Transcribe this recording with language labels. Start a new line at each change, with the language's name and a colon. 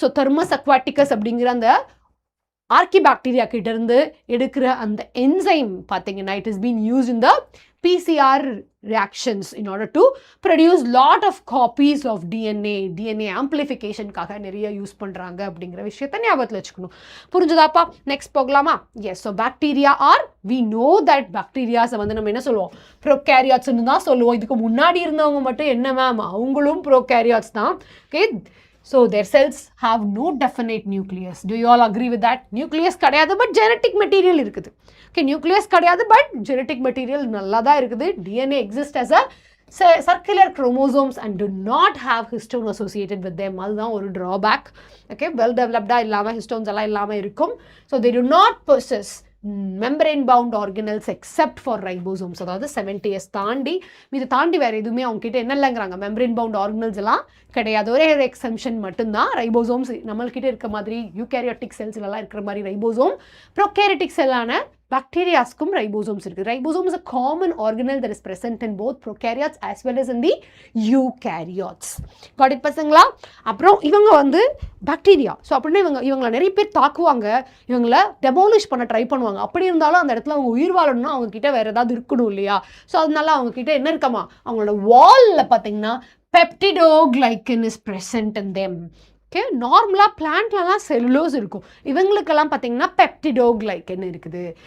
Tamil: So Thermus aquaticus அப்படிங்கிற அந்த ஆர்கிபாக்டீரியா கிட்ட இருந்து எடுக்கிற அந்த என்சைம் பார்த்தீங்கன்னா
English: it is been use in the PCR reactions in order to produce lot of copies of DNA
Tamil: amplificationக்காக நிறைய யூஸ் பண்ணுறாங்க அப்படிங்கிற விஷயத்தை ஞாபகத்தில் வச்சுக்கணும். புரிஞ்சுதாப்பா? நெக்ஸ்ட் போகலாமா? S. So bacteria R we know that பாக்டீரியாஸை வந்து நம்ம என்ன சொல்லுவோம், ப்ரோகேரியாட்ஸ்ன்னு தான் சொல்லுவோம். இதுக்கு முன்னாடி இருந்தவங்க மட்டும் என்ன மேம், அவங்களும் ப்ரோகேரியாட்ஸ் தான்.
English: Okay, so their cells have no definite nucleus. Do you all agree with that?
Tamil: Nucleus கிடையாது, but genetic material இருக்குது. Okay, nucleus கிடையாது, but genetic material நல்லா தான் இருக்குது.
English: DNA exists as a circular chromosomes and do not have histone associated with them.
Tamil: அதுதான் ஒரு drawback. Okay, well developed இல்லாமல் histones எல்லாம் இல்லாமல் இருக்கும்.
English: So they do not possess membrane bound organelles except for ribosomes.
Tamil: அதாவது 70s தாண்டி இது தாண்டி வேறு எதுவுமே அவங்க கிட்ட என்ன இல்லைங்கிறாங்க, மெம்பரேன் பவுண்ட் ஆர்கனல்ஸ் எல்லாம் கிடையாது. ஒரே ஒரு எக்ஸம்ஷன் மட்டும்தான் ரைபோசோம்ஸ். நம்மள்கிட்ட இருக்க மாதிரி யூகேரியாட்டிக் செல்ஸ்லாம் இருக்கிற மாதிரி ரைபோசோம், ப்ரோகேரியாட்டிக் செல்லான பாக்டீரியாஸ்க்கும் ரைபோசோம்ஸ் இருக்குது.
English: Ribosome is a common organelle that is present in both prokaryotes as well as in the eukaryotes. Got it பசங்களா?
Tamil: அப்புறம் இவங்க வந்து பாக்டீரியா. ஸோ அப்படின்னா இவங்களை நிறைய பேர் தாக்குவாங்க, இவங்களை டெமாலிஷ் பண்ண ட்ரை பண்ணுவாங்க. அப்படி இருந்தாலும் அந்த இடத்துல அவங்க உயிர் வாழணும்னா அவங்க கிட்ட வேறு ஏதாவது இருக்கணும் இல்லையா? ஸோ அதனால அவங்க கிட்ட என்ன இருக்காமா, அவங்களோட வாலில் பார்த்தீங்கன்னா பெப்டிடோகிளைக்கன்
English: Is present in them.
Tamil: Okay, நார்மலாக பிளான்ட்லலாம் செல்லுலோஸ் இருக்கும், இவங்களுக்கெல்லாம் பார்த்தீங்கன்னா பெப்டிடோகிளைக்கன் இருக்குது.